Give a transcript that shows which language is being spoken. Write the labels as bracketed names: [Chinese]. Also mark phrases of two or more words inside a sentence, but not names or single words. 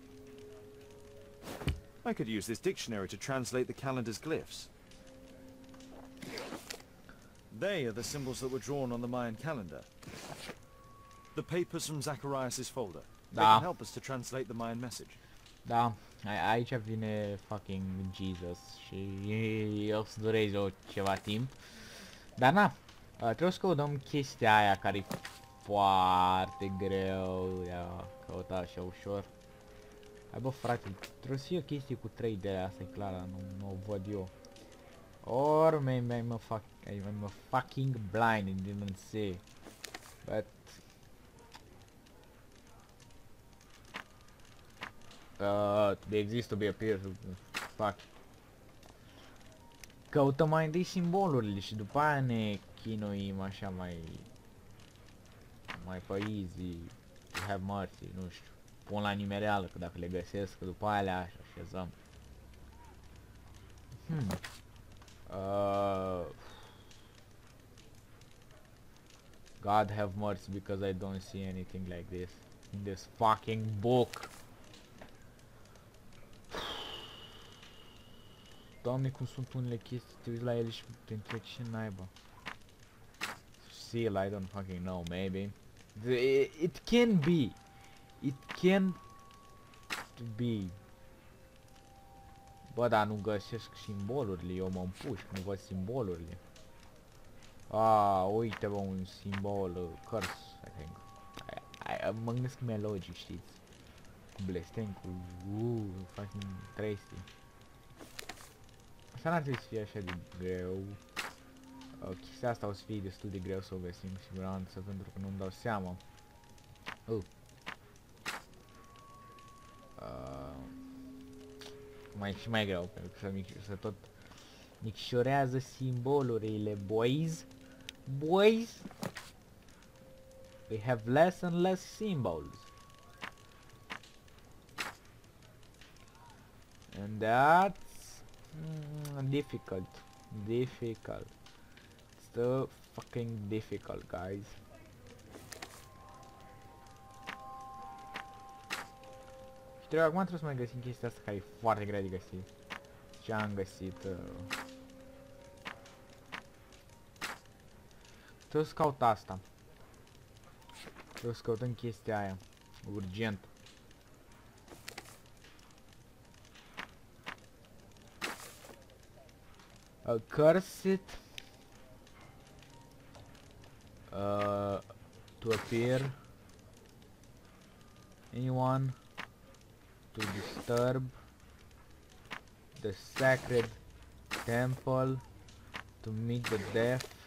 [English] I could use this dictionary to translate the calendar's glyphs. They are the symbols that were drawn on the Mayan calendar. The papers from Zacharias' folder. They can help us to translate the Mayan message. [Romanian] Da, aici vine fucking Jesus și o să dureze ceva timp. Dar na, trebuie să căutăm chestia aia care e foarte greu de a căuta așa ușor. Hai bă frate, trebuie să fie o chestie cu 3D, asta e clar, nu o văd eu. [English] Or maybe I'm a fucking blind and didn't see. But există be appear, fuck. [Romanian] Căutăm mai întâi simbolurile și după aia ne chinuim așa mai pe easy, [English] to have mercy, [Romanian] nu știu. Pun la nimereală, că dacă le găsesc, că după aia le așezăm. [English] God have mercy, because I don't see anything like this in this fucking book. [Romanian] Doamne, cum sunt unele chestii, te uiți la ele și te întrebi ce naiba. [English] Seal, I don't fucking know, maybe. It can be. It can be. [Romanian] Bă, dar nu găsesc simbolurile, eu mă împușc, nu văd simbolurile. Uite bă, un simbol, [English] curse, I think. [Romanian] Mă gândesc melodic, știți? Cu blestem, cu fucking tresty. Asta n-ar trebui să fie așa de greu. Chestia asta o să fie destul de greu să o găsim cu siguranță, pentru că nu-mi dau seama. Și mai greu, pentru că să tot micșorează simbolurile, boys. [English] Boys, we have less and less symbols. And that's difficult. Difficult. It's so fucking difficult, guys. [Romanian] Și acum trebuie să mai găsim chestia asta care e foarte grea de găsit. Ce am găsit? Trebuie să caut asta. Trebuie să căutăm chestia aia. Urgent. [English] Curse it to appear anyone to disturb the sacred temple, to meet the death,